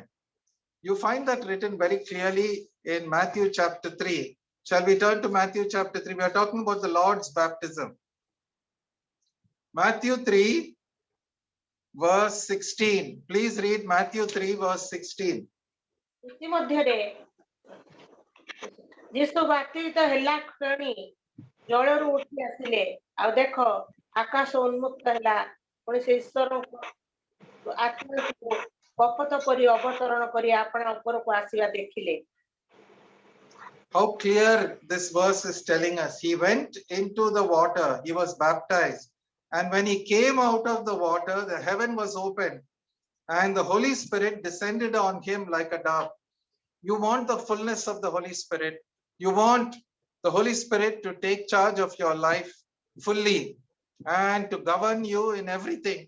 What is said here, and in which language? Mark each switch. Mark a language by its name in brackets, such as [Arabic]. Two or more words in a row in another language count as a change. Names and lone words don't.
[English] You find that written very clearly in Matthew chapter 3. Shall we turn to Matthew chapter 3? We are talking about the Lord's baptism. Matthew 3, verse 16. Please read Matthew 3, verse 16. [Odia] ଇତିମଧ୍ୟରେ ଯୀଶୁ ବାତିତ ହେଲା କ୍ଷଣି ଜଳରୁ ଉଠି ଆସିଲେ, ଆଉ ଦେଖ ଆକାଶ ଉନ୍ମୁକ୍ତ ହେଲା, ପୁଣି ସେ ଈଶ୍ୱରଙ୍କ ଆତ୍ମାକୁ କପୋତ ପରି ଅବତରଣ କରି ଆପଣା ଉପରକୁ ଆସିବା ଦେଖିଲେ। [English] How clear this verse is telling us. He went into the water, he was baptized, and when he came out of the water, the heaven was opened, and the Holy Spirit descended on him like a dove. You want the fullness of the Holy Spirit. You want the Holy Spirit to take charge of your life fully and to govern you in everything.